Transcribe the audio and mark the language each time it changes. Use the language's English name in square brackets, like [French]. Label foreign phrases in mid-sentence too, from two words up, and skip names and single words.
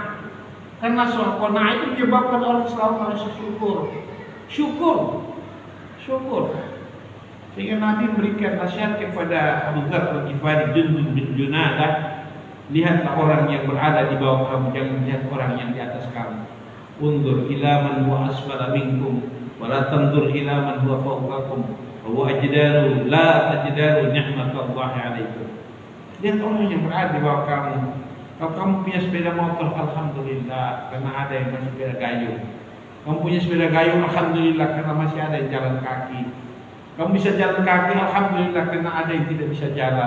[Indonesian] Karena soal qanaah itu menyebabkan orang selalu merasa syukur. Sehingga Nabi memberikan nasihat kepada Abu Dzar Al-Ghifari, Jundub bin Junadah, lihatlah orang yang berada di bawah kamu, jangan lihat orang yang di atas kamu. [Arabic] انظر إلى من هو أسفل منكم ولا تنظر إلى من هو فوقكم وهو أجدر لا تزدروا نعمة الله عليكم. [Indonesian] Lihat orang yang berada di bawah kamu. Kalau kamu punya sepeda motor, alhamdulillah, karena ada yang masih sepeda gayung. Kamu punya sepeda gayung, alhamdulillah, karena masih ada yang jalan kaki. Kamu bisa jalan kaki, alhamdulillah, karena ada yang tidak bisa jalan.